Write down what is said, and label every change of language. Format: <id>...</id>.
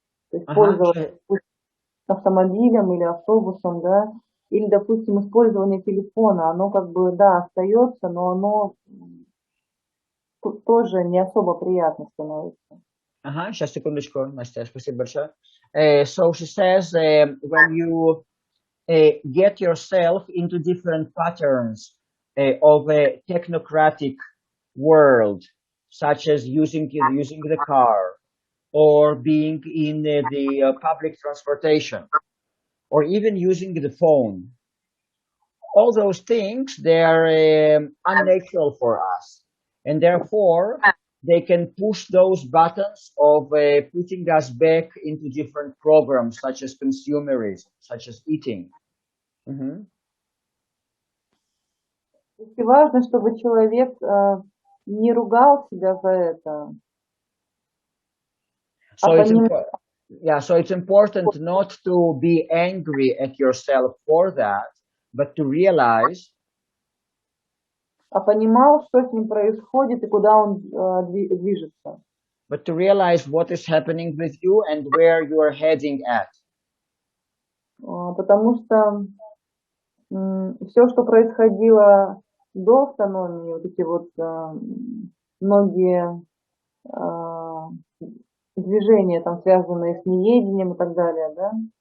<ru>То есть пользоваться автомобилем или автобусом, да, или, допустим, использование телефона, оно как бы, да, остается, но оно тоже не особо приятно становится. Ага, сейчас, секундочку, Настя, спасибо большое.</ru> <en>So she says, when you get yourself into different patterns of a technocratic world, such as using the car, or being in the public transportation, or even using the phone, all those things, they are unnatural for us, and therefore they can push those buttons of putting us back into different programs, such as consumerism, such as eating.</en> <ru>И важно, чтобы человек не ругал себя за это.</ru> <en>So it's important not to be angry at yourself for that, but to realize.</en> <ru>Понимал, что с ним происходит и куда он движется.</ru> <en>But to realize what is happening with you and where you are heading at.</en> <ru>Потому что все, что происходило до автономии, вот эти вот многие движения, там, связанные с неедением и так далее, да,</ru>